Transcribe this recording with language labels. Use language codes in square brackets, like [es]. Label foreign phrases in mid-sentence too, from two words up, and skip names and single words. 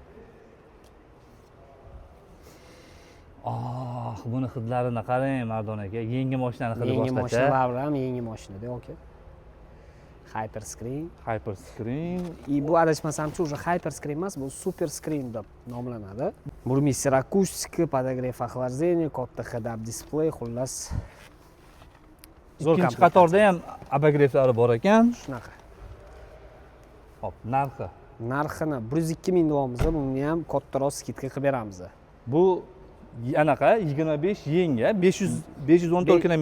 [uz] Buni hidlarini qarang Mardon aka. Yangi mashinani hidi boshqacha. Yangi mashinalar bilan yangi mashinada, aka. Hyperscreen. И bu adashmasam-chi, уже Hyperscreen emas, bu Super Screen deb nomlanadi. Burmistr akustika, [ru] подогрев охлаждения, [uz] katta [en] head-up display, [uz] xullas. Ikkinchi qatorda ham abogreflari bor ekan. Shunaqa. Hop, narxi. Narxini 102 ming deyapmiz, buni ham kattaroq skidka qilib beramiz. Bu anaqa 25 yenga 514 km.